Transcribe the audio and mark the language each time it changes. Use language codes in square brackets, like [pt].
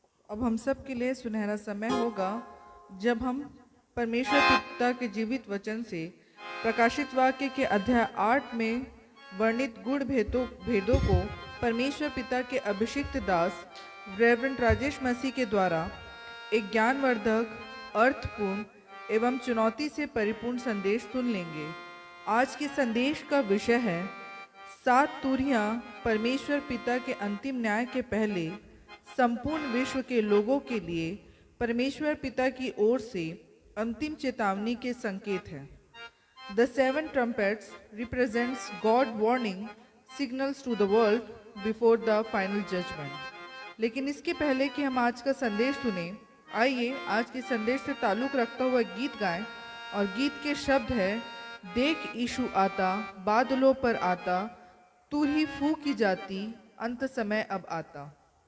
[hi] अब हम सब के लिए सुनहरा समय होगा जब हम परमेश्वर पिता के जीवित वचन से प्रकाशित वाक्य के अध्याय 8 में वर्णित गुण भेदों को परमेश्वर पिता के अभिषिक्त दास रेवरेंड राजेश मसीह के द्वारा एक ज्ञानवर्धक, अर्थपूर्ण एवं चुनौती से परिपूर्ण संदेश सुन लेंगे। आज के संदेश का विषय है 7 तुरहियां परमेश्वर पिता के अंतिम न्याय के पहले संपूर्ण विश्व के लोगों के लिए परमेश्वर पिता की ओर से अंतिम चेतावनी के संकेत हैं। [en] The 7 trumpets represents God warning signals to the world before the final judgment। [hi] लेकिन इसके पहले कि हम आज का संदेश सुने, आइए आज के संदेश से ताल्लुक रखता हुआ गीत गाएं। और गीत के शब्द है, देख यीशु आता, बादलों पर आता, तू ही फूंकी जाती, अंत समय अब आता।